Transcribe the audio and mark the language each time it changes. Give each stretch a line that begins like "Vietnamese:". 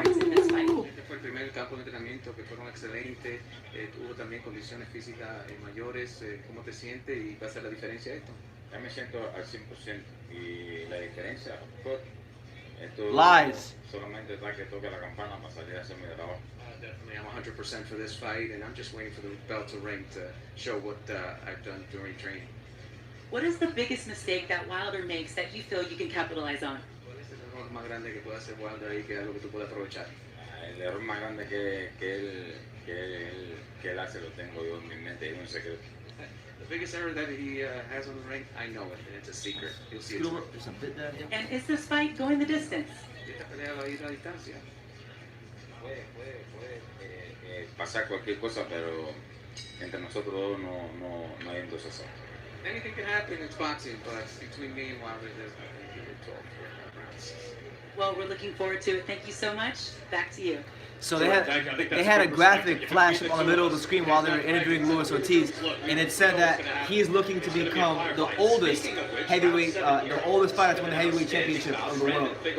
Spanish: Este fue el primer campo de entrenamiento que fueron excelentes. Tuvo también condiciones físicas mayores. ¿Cómo te sientes y va a ser la diferencia esto? Ya me siento al 100% y la diferencia fue esto Lies. solamente está que toque la campana para salir a hacer mi trabajo.
English: Definitely, I'm 100% for this fight, and I'm just waiting for the bell to ring to show what I've done during training. What is the biggest mistake that Wilder makes that you feel you can capitalize on?
Spanish: ¿Cuál es el error más grande que puede hacer Wilder ahí que es algo que tú puedes aprovechar? El error más grande que él hace lo tengo yo en mi mente, es un secreto.
English: The biggest error that he has on the ring, I know it, and it's a secret. You'll see it. There's a bit there. And is this fight going the distance?
Spanish: Esta pelea va a ir a distancia. Puede pasar cualquier cosa, pero entre nosotros dos no hay negociación.
English: Anything can happen in boxing, but between me and Wilder, there's nothing to talk for. Well, we're looking forward to it. Thank you so much. Back to you. So they had a graphic flash up on the middle of the screen while they were interviewing Luis Ortiz, and it said that he's looking to become the oldest heavyweight, the oldest fighter to win the heavyweight championship of the world.